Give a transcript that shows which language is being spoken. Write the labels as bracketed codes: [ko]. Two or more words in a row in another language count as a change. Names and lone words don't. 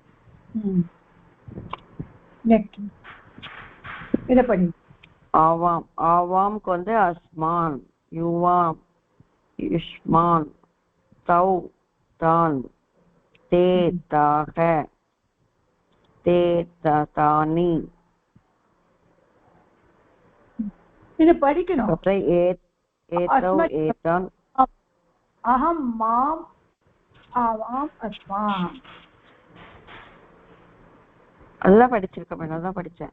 [sa] आवाम. आवाम को अस्मान्, युवाम, युष्मान्, तौ, तान्, ते, ताः, ते, तानि. [ta] இது படிக்கணும். [sa] एतौ एतान्. अहम् माम् आवाम् अस्मान्. [ta] நல்லா படிச்சிருக்கேன். நல்லா படிச்சேன்.